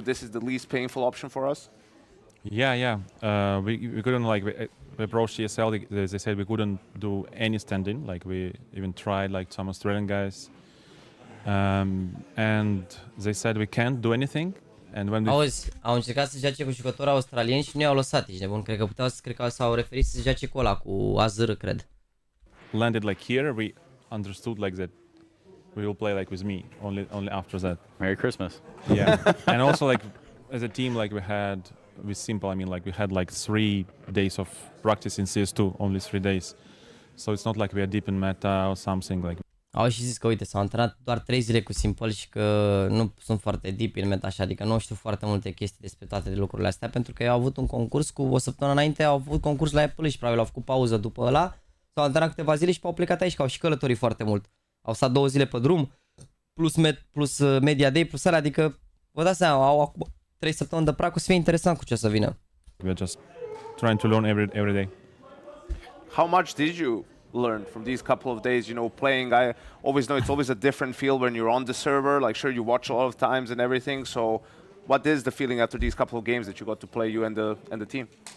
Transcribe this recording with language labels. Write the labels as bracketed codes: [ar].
[en] This is the least painful option for us? Yeah. We couldn't like, we approached CSL, they said we couldn't do any stand-in. Like we even tried like some Australian guys. And they said we can't do anything. And when [ro] Auzi, au încercat să joace cu jucători australieni și nu i-au lăsat, ești nebun. Cred că s-au referit să joace cu ăla, cu AZR, cred. [en] Landed like here, we understood like that we will play like with me, only after that. Merry Christmas. Yeah. And also like as a team, like we had, with Simple, I mean like we had like 3 days of practice in CS2, only 3 days. So it's not like we are deep in meta or something like. [ro] Au și zis că uite, s-au antrenat doar 3 zile cu Simple și că nu sunt foarte deep în meta așa, adică nu știu foarte multe chestii despre toate lucrurile astea, pentru că ei au avut un concurs cu o săptămână înainte, au avut concurs la Apple și probabil au făcut pauză după ăla, s-au antrenat câteva zile și au plecat aici, că au și călătorit foarte mult. Au stat 2 zile pe drum, plus media day, plus alea, adică vă dați seama, au acum 3 săptămâni de practic, o să fie interesant cu ce o să vină. [en] We're just trying to learn every day. How much did you learn from these couple of days, you know, playing? I always know it's always a different feel when you're on the server. Like, sure, you watch a lot of times and everything. So, what is the feeling after these couple of games that you got to play, you and the team?